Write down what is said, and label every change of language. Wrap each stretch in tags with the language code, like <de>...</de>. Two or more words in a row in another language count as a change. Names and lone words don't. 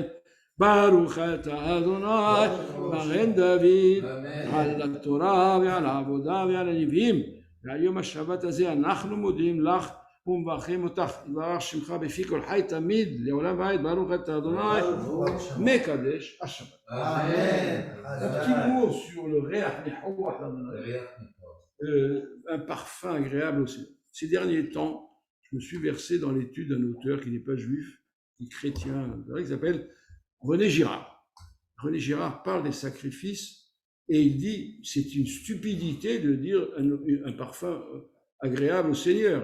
<he>ברוך אתה אדוני מגן דוד על התורה ועל העבודה ועל הנביאים. ועל יום השבת הזה אנחנו מודים לך ומברכים אותך. יתברך שמך בפי כל חי תמיד לעולם ועד. ברוך אתה אדוני מקדש השבת.</he> <fr>Un petit mot sur le</fr> <he>ריח ניחוח,</he> <fr>un parfum agréable aussi. Ces derniers temps, je me suis versé dans l'étude d'un auteur qui n'est pas juif, qui est chrétien, qui s'appelle René Girard. René Girard parle des sacrifices et il dit c'est une stupidité de dire un parfum agréable au Seigneur.</fr>